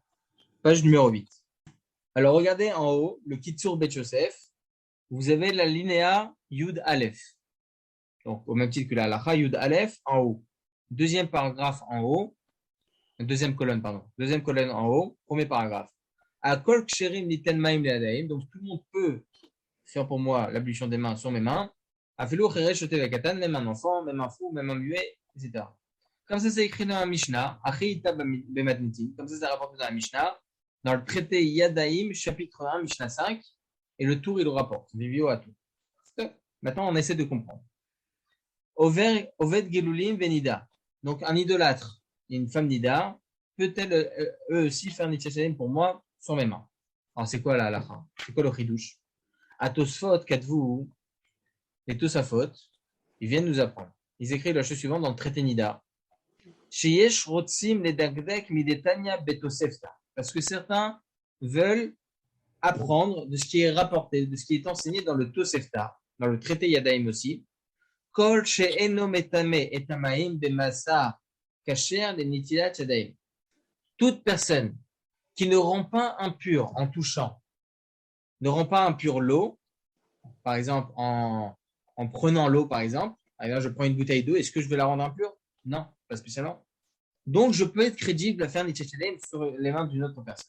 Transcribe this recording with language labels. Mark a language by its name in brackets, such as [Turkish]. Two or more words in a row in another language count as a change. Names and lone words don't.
[French] Page numéro 8. Alors, regardez en haut, le Kitsur Bet Yosef. Vous avez la linéa [Hebrew] יוד אלף. [French] Donc, au même titre que la halakha, [Hebrew] יוד אלף [French] en haut. Deuxième paragraphe en haut. Deuxième colonne en haut. Premier paragraphe. [Hebrew] הכל כשרים ליתן מים לידיים. [French] Donc, tout le monde peut faire pour moi l'ablution des mains sur mes mains. [Hebrew] אפילו חרש שוטה והקטן, [French] même un enfant, même un fou, même un muet, etc. Comme ça, c'est écrit dans la Mishnah. [Hebrew] איתא במתניתין. [French] Comme ça, c'est rapporté dans la Mishnah. Dans le traité Yadaim, chapitre 1, Mishnah 5. Et le tour, il le rapporte. Vivio à tout. Maintenant, on essaie de comprendre. [Hebrew] עובד גילולים ונידה. [French] Donc, un idolâtre et une femme nida, peut-elle eux aussi faire [Hebrew] נטילת ידיים [French] pour moi sur mes mains? Alors, c'est quoi la halakha? C'est quoi le chidouche? À [Hebrew] תוספות כתבו, [French] les Tosafot, ils viennent nous apprendre. Ils écrivent la chose suivante dans le traité Nida. [Hebrew] שיש רוצים לדקדק מדתניא בתוספתא. [French] Parce que certains veulent apprendre de ce qui est rapporté, de ce qui est enseigné dans le Tosefta, dans le traité Yadaim aussi. [Hebrew] כל שאינו מטמא את המים במשא כשר לנטילת ידיים. [French] Toute personne qui ne rend pas impur en touchant, ne rend pas impur l'eau, par exemple en prenant l'eau, par exemple, je prends une bouteille d'eau, est-ce que je vais la rendre impure? Non, pas spécialement. Donc, je peux être crédible à faire [Hebrew] נטילת ידיים [French] sur les mains d'une autre personne.